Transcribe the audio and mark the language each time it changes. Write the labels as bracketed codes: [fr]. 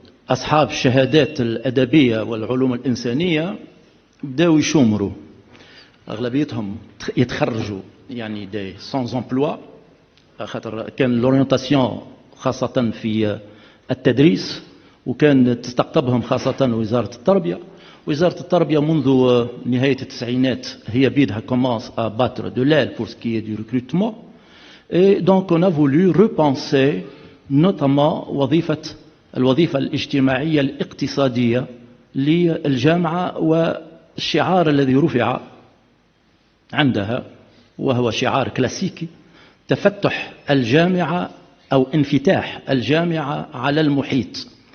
[ar] أصحاب الشهادات الأدبية والعلوم الإنسانية بداوا يشمروا، أغلبيتهم يتخرجوا يعني [fr] دي سانز امبلوا، [ar] خاطر كان لورينتاسيون خاصة في التدريس، وكان تستقطبهم خاصة وزارة التربية. وزارة التربية منذ نهاية التسعينات هي بيدها [fr] commence à battre de l'aile pour ce qui est du recrutement. Et donc on a voulu repenser notamment [ar] الوظيفة الاجتماعية الاقتصادية للجامعة، والشعار الذي رفع عندها وهو شعار كلاسيكي: تفتح الجامعة أو انفتاح الجامعة على المحيط.